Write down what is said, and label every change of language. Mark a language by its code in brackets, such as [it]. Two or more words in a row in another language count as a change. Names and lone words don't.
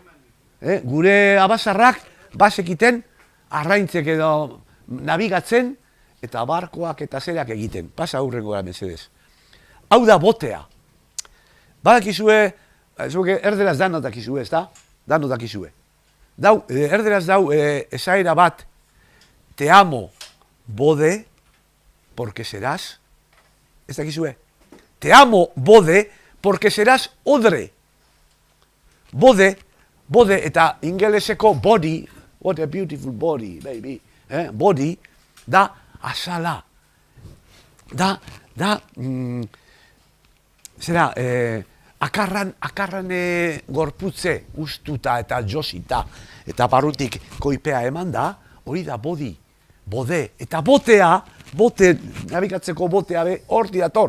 [eu] Gure abazarrak bazekiten arraintzek edo nabigatzen eta barkoak eta zerak egiten. Pasa aurrengora mesedez. Hau da botea. Badakizue, erderaz danodakizue, ez da? Danodakizue. Erderaz dau esaera bat, [es] te amo, bode, porque serás, [eu] ez dakizue? [es] Te amo, bode, porque serás odre. [eu] Bode eta ingeleseko [en] body, what a beautiful body, baby. [eu] Body, da azala. Akarran gorputze ustuta eta josita, eta barrutik koipea eman da, hori da body, bode, eta botea, nabigatzeko botea be, horti dator.